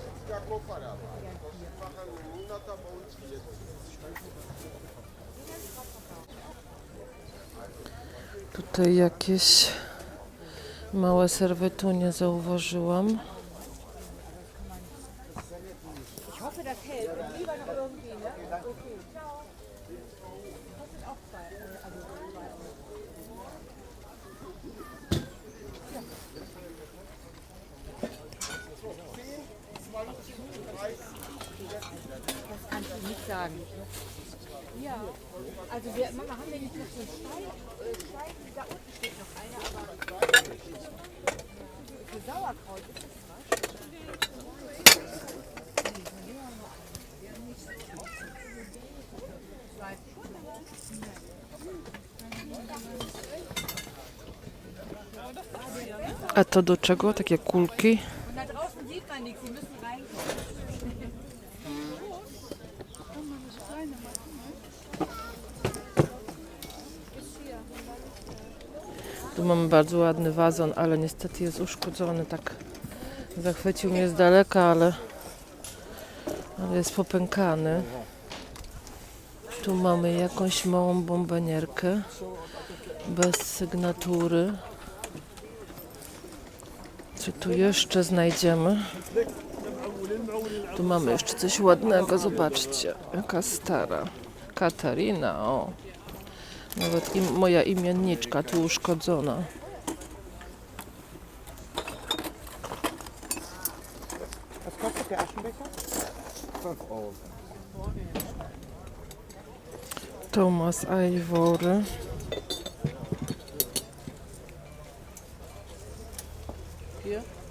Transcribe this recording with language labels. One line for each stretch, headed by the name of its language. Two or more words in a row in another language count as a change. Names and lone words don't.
Polish: Tutaj jakieś małe serwetunie zauważyłam.
German: Ich hoffe, das hält. Und lieber noch irgendwie, ne? Okay. Ciao. Kostet auch 2 also 2 Euro. Das kannst du nicht sagen. Ja, also Mama, haben wir nicht noch so einen Stein? Da unten steht noch einer, aber für Sauerkraut ist das was?
Polish: A to do czego? Takie kulki?
German: Und da draußen sieht man nichts, Sie müssen rein.
Polish: Tu mamy bardzo ładny wazon, ale niestety jest uszkodzony. Tak zachwycił mnie z daleka, ale jest popękany. Tu mamy jakąś małą bombonierkę bez sygnatury. Co tu jeszcze znajdziemy? Tu mamy jeszcze coś ładnego, zobaczcie, jaka stara. Katarina, o. Nawet moja imienniczka tu uszkodzona.
German: Was kostet der Aschenbecher? 5 Euro. Thomas Ivory. Hier.